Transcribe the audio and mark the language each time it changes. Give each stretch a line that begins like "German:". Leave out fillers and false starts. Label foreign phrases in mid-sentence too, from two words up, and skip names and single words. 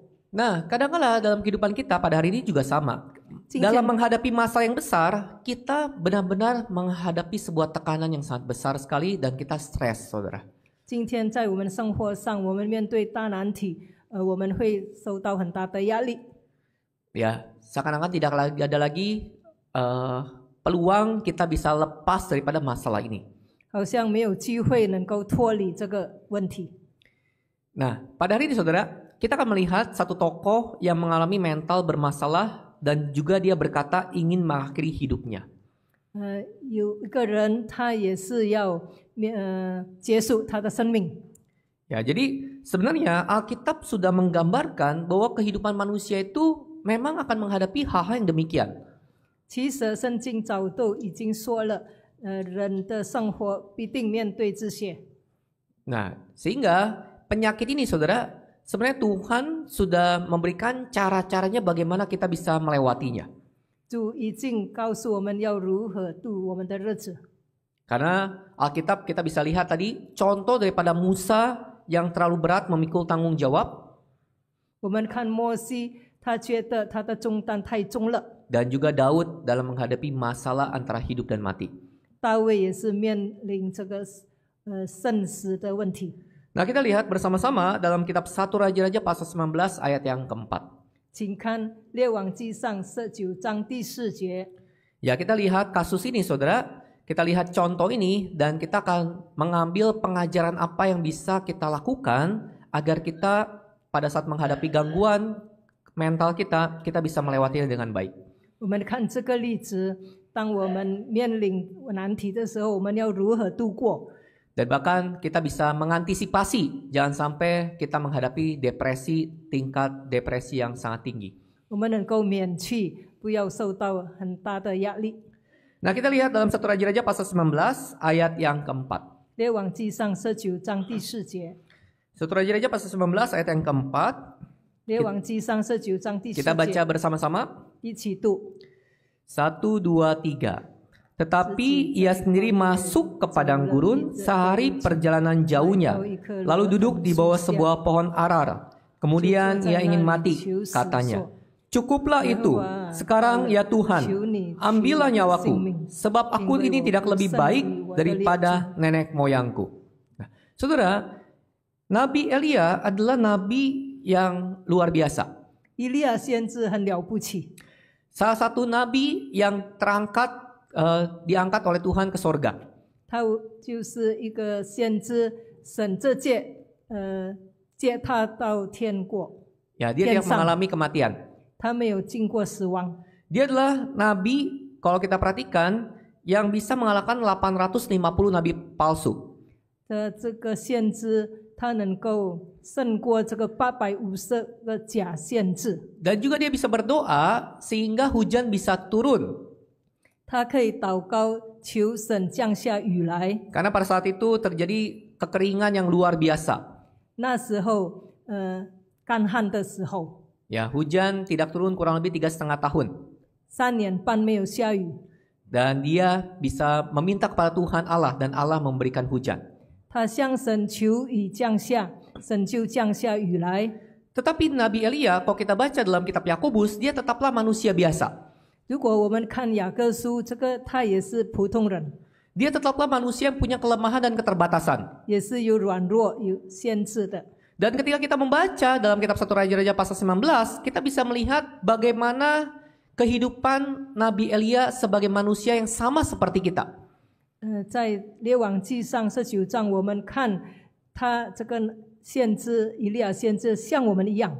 Indonesian: Nah, kadang-kala dalam kehidupan kita pada hari ini juga sama. Dalam menghadapi masalah yang besar, kita benar-benar menghadapi sebuah tekanan yang sangat besar sekali dan kita stres, saudara.
Chinese: 今天在我们生活上，我们面对大难题，我们会受到很大的压力。
Indonesian: Ya, seakan-akan tidak ada lagi peluang kita bisa lepas daripada masalah ini.
Chinese: 好像没有机会能够脱离这个问题。
Indonesian: Nah, pada hari ini saudara, kita akan melihat satu tokoh yang mengalami mental bermasalah dan juga dia berkata ingin mengakhiri hidupnya.
Chinese: 有一个人，他也是要结束他的生命。
Indonesian: Ya, jadi sebenarnya Alkitab sudah menggambarkan bahwa kehidupan manusia itu memang akan menghadapi hal-hal yang demikian.
Chinese: 其实圣经早都已经说了，人的生活必定面对这些。
Indonesian: Nah, sehingga penyakit ini saudara, sebenarnya Tuhan sudah memberikan cara-caranya bagaimana kita bisa melewatinya.
Chinese: 主已经告诉我们要如何度我们的日子。
Indonesian: Karena Alkitab kita bisa lihat tadi contoh daripada Musa yang terlalu berat memikul tanggung jawab.
Chinese: 我们看摩西，他觉得他的重担太重了。
Indonesian: Dan juga Daud dalam menghadapi masalah antara hidup dan mati.
Chinese: 大卫也是面临这个生死的问题。
Indonesian: Nah, kita lihat bersama-sama dalam kitab 1 Raja-Raja pasal 19 ayat yang keempat.
Chinese: 请看列王记上19章第4节。
Indonesian: Ya, kita lihat kasus ini saudara. Kita lihat contoh ini dan kita akan mengambil pengajaran apa yang bisa kita lakukan agar kita pada saat menghadapi gangguan mental kita bisa melewatinya dengan baik.
Chinese: 我们看这个例子，当我们面临难题的时候，我们要如何度过？
Indonesian: Dan bahkan kita bisa mengantisipasi jangan sampai kita menghadapi tingkat depresi yang sangat tinggi.
Chinese: 我们能够免去，不要受到很大的压力。
Indonesian: Nah, kita lihat dalam 1 Raja-Raja pasal 19 ayat yang keempat.
Chinese: 列王记上19章第4节。
Indonesian: 1 Raja-Raja pasal 19 ayat yang keempat.
Chinese: 列王记上19章第4节。
Indonesian: Kita baca bersama-sama.
Chinese: 一起读。
Indonesian: 1, 2, 3. Tetapi ia sendiri masuk ke padang gurun sehari perjalanan jauhnya, lalu duduk di bawah sebuah pohon arar. Kemudian ia ingin mati, katanya. Cukuplah itu, sekarang ya Tuhan, ambillah nyawaku, sebab aku ini tidak lebih baik daripada nenek moyangku. Nah, saudara, Nabi Elia adalah nabi yang luar biasa.
Chinese: 以利亚先知很了不起，
Indonesian: Salah satu nabi yang diangkat oleh Tuhan ke sorga.
Chinese: 他就是一个先知，神这届接他到天国，
Indonesian: Ya, dia yang mengalami kematian.
Chinese: 他没有经过死亡。
Indonesian: Dia adalah nabi, kalau kita perhatikan, yang bisa mengalahkan 850 nabi palsu.
Chinese: 这个先知，他能够胜过这个850个假先知。
Indonesian: Dan juga dia bisa berdoa sehingga hujan bisa turun.
Chinese: 他可以祷告，求神降下雨来。
Indonesian: Karena pada saat itu terjadi kekeringan yang luar biasa.
Chinese: 那时候，干旱的时候，
Indonesian: Ya, hujan tidak turun kurang lebih 3,5 tahun.
Chinese: 3 年半没有下雨。
Indonesian: Dan dia bisa meminta kepada Tuhan Allah dan Allah memberikan hujan.
Chinese: 他向神求雨降下，神就降下雨来。
Indonesian: Tetapi Nabi Elia, kalau kita baca dalam kitab Yakobus, dia tetaplah manusia biasa.
Chinese: 如果我们看雅各书，这个他也是普通人。
Indonesian: Dia tetaplah manusia yang punya kelemahan dan keterbatasan.
Chinese: 也是有软弱、有限制的。
Indonesian: Dan ketika kita membaca dalam kitab 1 Raja-Raja pasal 19, kita bisa melihat bagaimana kehidupan Nabi Elia sebagai manusia yang sama seperti kita.
Chinese: 在列王记上19章，我们看他这个先知以利亚先知像我们一样。